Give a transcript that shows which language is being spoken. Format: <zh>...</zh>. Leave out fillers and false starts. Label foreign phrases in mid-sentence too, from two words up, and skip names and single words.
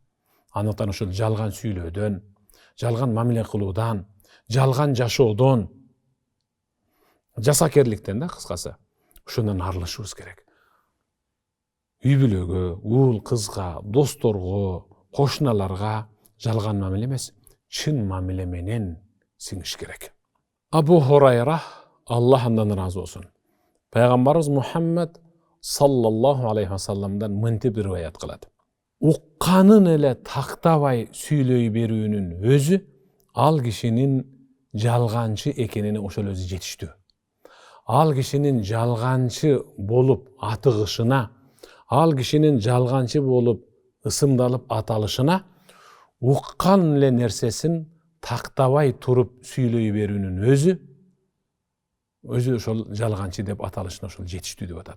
<ky>Андыктан ошол жалган сүйлөөдөн, жалган мамиле кылуудан, жалган жашоодон, жасакерликтен да кыскасы, ошондон арылышыбыз керек. Үй бүлөгө, уул кызга, досторго, кошуналарга жалган мамиле эмес, чын мамиле менен сиңиш керек. Абу Хурайра, Аллах андан разы болсун, пайгамбарыбыз Мухаммад</ky> <ar>صلى الله عليه وسلم</ar> <ky>мынтип риваят кылат. Укканын эле тактабай сүйлөй берүүнүн өзү ал кишинин жалганчы экенине ошол өзү жетиштүү. Ал кишинин жалганчы болуп атыгышына, ал кишинин жалганчы болуп ысымдалып аталышына уккан эле нерсесин тактабай туруп сүйлөй берүүнүн өзү ошол жалганчы деп аталышына ошол жетиштүү деп атат.</ky>